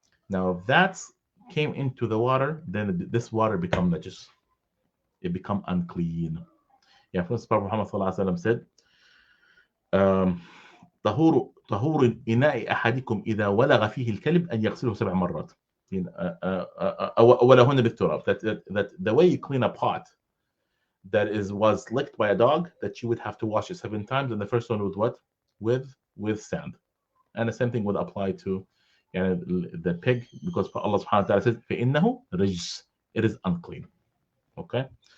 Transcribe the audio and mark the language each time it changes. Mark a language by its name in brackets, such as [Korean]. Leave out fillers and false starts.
[English] Now, if that came into the water, then this water become najis. It become unclean. Yeah, Prophet Muhammad sallallahu alaihi wasallam said, [Arabic] طهور إناء أحدكم إذا ولغ فيه الكلب أن يغسله 7 مرات. أو هنا بالتراب. [English] That the way you clean a pot that was licked by a dog, that you would have to wash it 7 times, and the first one with what? With sand. And the same thing would apply to the pig, because Allah subhanahu wa ta'ala says, [Arabic] فَإِنَّهُ رِجْسٌ, [English] it is unclean. Okay?